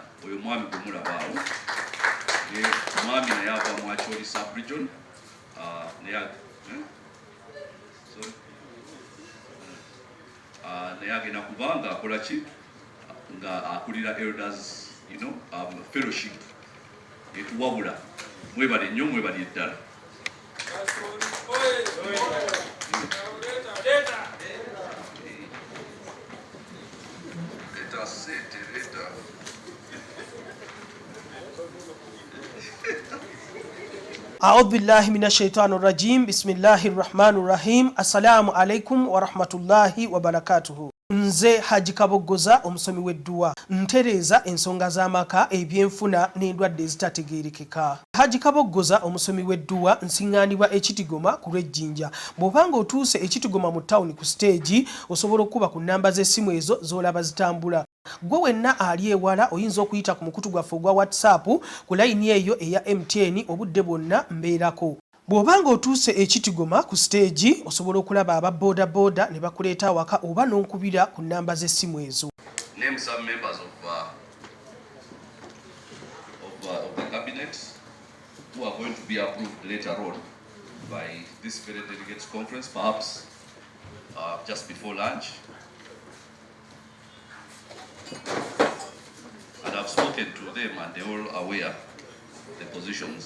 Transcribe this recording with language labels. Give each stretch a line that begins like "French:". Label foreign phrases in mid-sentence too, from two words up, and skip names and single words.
Ganda: Oyo mwami gwe mulabaawo omwami naye ava mu Acholi sub-region naye agenda kuba nga akola ki nga akulira
English: elders fellowship
Ganda: etuwabula. Mwebale nnyo, mwebale ddala.
Arabic: أعوذ بالله من الشيطان الرجيم بسم الله الرحمن الرحيم السلام عليكم ورحمة الله وبركاته.
Ganda: Nze Haji Kabogoza omusomi w'edduwa ntereeza ensonga z'amaka ebyenfuna n'endwadde ezitategeerekeka. Haji Kabogoza omusomi w'edduwa nsiŋŋaanibwa ekitigoma ku lw'ejjinja. Bw'obanga otuuse ekitigoma mu ttawuni ku siteegi osobola okuba ku nnamba z'essimu ezo z'olaba zitambula. Gwe wenna ali ewala oyinza okuyita ku mukutu gwaffe ogwa WhatsApp ku layini eyo eya MTN obudde bwonna mbeerako. Bw'obanga otuuse ekitigoma ku siteegi osobola okulaba aba boda boda ne bakuleeta awaka oba n'onkubira ku nnamba z'essimu ezo.
English: Name some members of the cabinet who are going to be approved later on by this very delegates conference, perhaps just before lunch. And I've spoken to them and they're all aware of the positions.